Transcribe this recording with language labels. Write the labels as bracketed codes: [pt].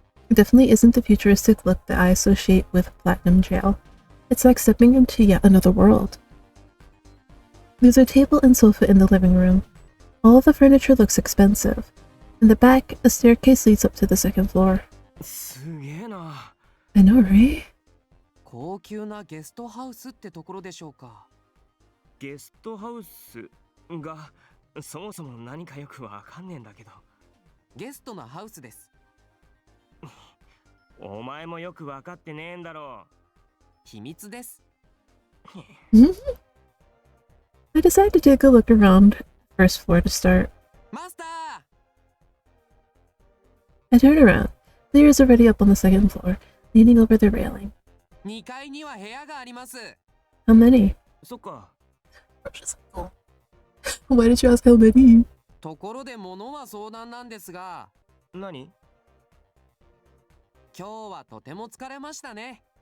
[en] It definitely isn't the futuristic look that I associate with Platinum Jail. It's like stepping into yet another world. There's a table and sofa in the living room. All of the furniture looks expensive. In the back, a staircase leads up to the second floor. [ja] すげえな。 [en] I know, right? [ja] 高級なゲストハウスってところでしょうか。ゲストハウスがそもそも何かよくわかんねえんだけど。ゲストのハウスです。お前もよくわかってねえんだろう。秘密です。 [en] I decide to take a look around first floor to start. Master! I turn around. Lear is already up on the second floor, leaning over the railing. [ja] 2階には部屋があります。 [en] How many? [ja] そっか。 [en] Why did you ask how many? [ja] ところで物は相談なんですが。何？今日はとても疲れましたね。